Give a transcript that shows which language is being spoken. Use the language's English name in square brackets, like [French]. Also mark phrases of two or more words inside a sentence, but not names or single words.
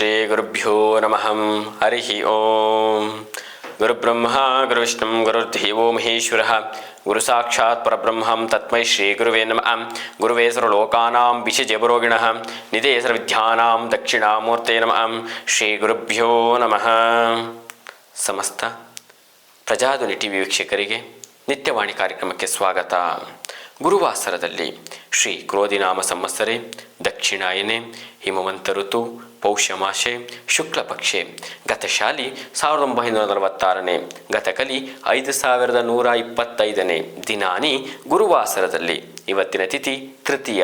[Sanskrit] ಗುರುಭ್ಯೋ ನಮಃ. ಹರಿ ಓಂ. ಗುರುಬ್ರಹ್ಮ ಗುರುವಿಷ್ಣು ಗುರುರ್ದೇವೋ ಮಹೇಶ್ವರ. ಗುರು ಸಾಕ್ಷಾತ್ ಪರಬ್ರಹ್ಮಂ ತಸ್ಮೈ ಶ್ರೀ ಗುರುವೇ ನಮಃ. ಗುರುವೇ ಸರ್ವಲೋಕಾನಾಂ ವಿಷಜಯಪುರೋಗಿಣಃ ನಿಧೇ ಸರ್ವವಿದ್ಯಾನಾಂ ದಕ್ಷಿಣಾಮೂರ್ತೇ ನಮಃ. ಶ್ರೀ ಗುರುಭ್ಯೋ ನಮಃ. [Kannada] ಸಮಸ್ತ ಪ್ರಜಾಧ್ವನಿ ಟಿವಿ ವೀಕ್ಷಕರಿಗೆ ನಿತ್ಯವಾಣಿ ಕಾರ್ಯಕ್ರಮಕ್ಕೆ ಸ್ವಾಗತ. ಗುರುವಾಸರದಲ್ಲಿ [Sanskrit] ಶ್ರೀ ಕ್ರೋಧಿನಾಮ ಸಂವತ್ಸರೆ ದಕ್ಷಿಣಾಯನೆ ಹಿಮವಂತ ಋತು ಪೌಷ್ಯಮಾಸೆ ಶುಕ್ಲಪಕ್ಷೆ ಗತಶಾಲಿ [Kannada] 1946ನೇ ಗತಕಲಿ 5125ನೇ ದಿನಾನಿ ಗುರುವಾಸರದಲ್ಲಿ ಇವತ್ತಿನ ತಿಥಿ ತೃತೀಯ.